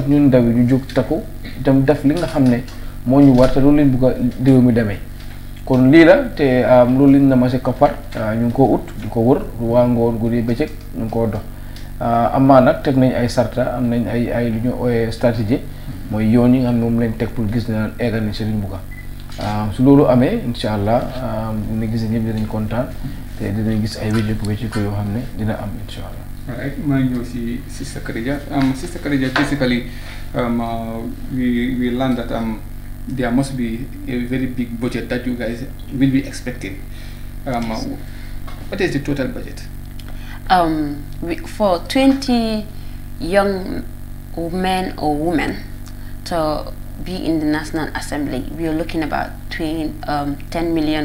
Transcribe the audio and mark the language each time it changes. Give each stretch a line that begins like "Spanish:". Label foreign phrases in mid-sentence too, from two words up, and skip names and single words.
Wolof: ñun ndaw yi ñu jóg takku itam def li nga xam ne moo ñu war te loolu lañ bugg a réew mi demee kon lii la te loolu lañ na ma si koppar ñu ngi koo ut di ko wër waa ngoon guddi bëccëg ñu ngi koo dox amaa nag teg nañ ay sarta am nañ ay lu ñu ooyee stratégie mooy yoon yi nga xam ne moom lañ teg pour gis ne eggal nañ si liñ bugg su loolu amee incha allah dina gis ne ñëpp dinañ kontaan te dinañ gis ay wéccu ko yoo xam ne dina am incha allah. Alright, maa ngi ñëw si Sister Khadija.
English: Sister Khadija, basically we learned that there must be a very big budget that you guys will be expecting. What is the total budget? For 20 young men or women to be in the National Assembly, we are looking about $10 million.